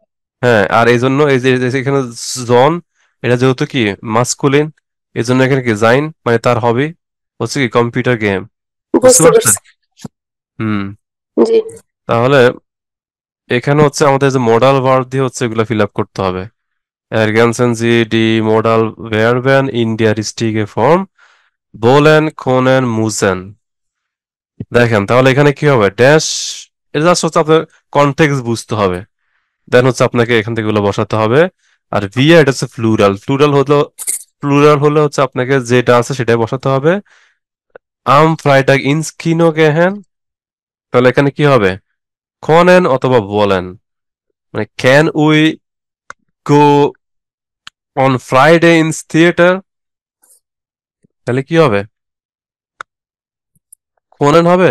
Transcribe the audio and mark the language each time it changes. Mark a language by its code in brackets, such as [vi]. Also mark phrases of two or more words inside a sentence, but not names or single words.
[bn] হ্যাঁ, আর এই জন্য এই যে এখানে জন, এটা যেহেতু কি মাস্কুলিন, এই জন্য এখানে কি জাইন মানে তার হবি হচ্ছে কি [en] computer game. [bn] বুঝতে বুঝতে পারছেন? পারছি। হুম। জি। তাহলে এখানে হচ্ছে আমাদের যে [en] modal verb [bn] দিয়ে হচ্ছে এগুলো [en] fill up [bn] করতে হবে। [de] ergänzen Sie die Modal Verben in der richtige Form, wollen können müssen। [bn] দেখেন তাহলে এখানে কি হবে, ড্যাশ, এটা জাস্ট হচ্ছে আপনার কনটেক্সট বুঝতে হবে, দেন হচ্ছে আপনাকে এখান থেকে এগুলো বসাতে হবে। আর ভিয়া এটা হচ্ছে প্লুরাল, প্লুরাল হলো হচ্ছে আপনাকে যেটা আছে সেটাই বসাতে হবে। [de] am Freitag ins Kino gehen, [bn] তাহলে এখানে কি হবে, খনেন অথবা বলেন, মানে [en] can we go on Friday [de] ins Theater, [bn] তাহলে কি হবে, খনেন হবে।